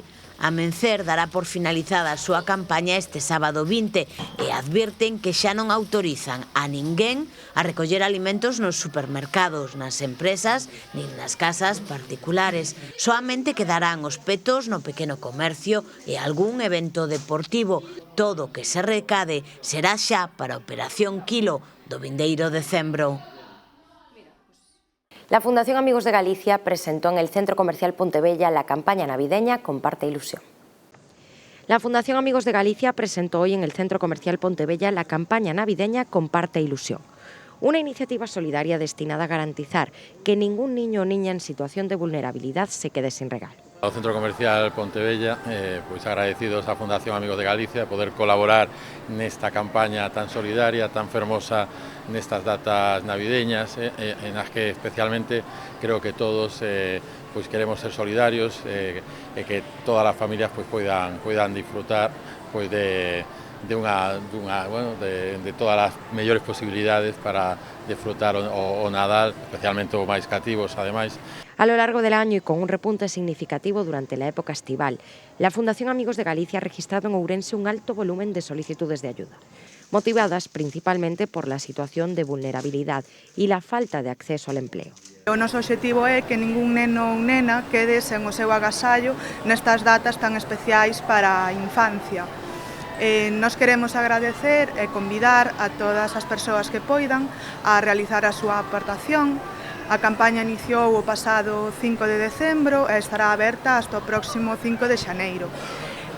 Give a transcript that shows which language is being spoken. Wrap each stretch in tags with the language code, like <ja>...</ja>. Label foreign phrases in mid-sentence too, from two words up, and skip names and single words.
<gl>Amencer dará por finalizada a súa campaña este sábado 20 e advirten que xa non autorizan a ninguén a recoller alimentos nos supermercados, nas empresas nin nas casas particulares. Soamente quedarán os petos no pequeno comercio e algún evento deportivo. Todo o que se recade será xa para a Operación Kilo do vindeiro decembro.</gl> <es>La Fundación Amigos de Galicia presentó en el Centro Comercial Pontevella la campaña navideña Comparte Ilusión. La Fundación Amigos de Galicia presentó hoy en el Centro Comercial Pontevella la campaña navideña Comparte Ilusión, una iniciativa solidaria destinada a garantizar que ningún niño o niña en situación de vulnerabilidad se quede sin regalo.</es> <gl>Ao Centro Comercial Pontevella, pois agradecidos á Fundación Amigos de Galicia poder colaborar nesta campaña tan solidaria, tan fermosa nestas datas navideñas, en as que especialmente creo que todos pois queremos ser solidarios e que todas as familias pois poidan disfrutar pois de todas as mellores posibilidades para disfrutar o Nadal, especialmente os máis cativos, ademais.</gl> <es>A lo largo del año y con un repunte significativo durante la época estival, la Fundación Amigos de Galicia ha registrado en Ourense un alto volumen de solicitudes de ayuda, motivadas principalmente por la situación de vulnerabilidad y la falta de acceso al empleo.</es> <gl>O noso obxectivo é que ningún neno ou nena quede sen o seu agasallo nestas datas tan especiais para a infancia. Nos queremos agradecer e convidar a todas as persoas que poidan a realizar a súa aportación. A campaña iniciou o pasado 5 de decembro e estará aberta hasta o próximo 5 de xaneiro.</gl>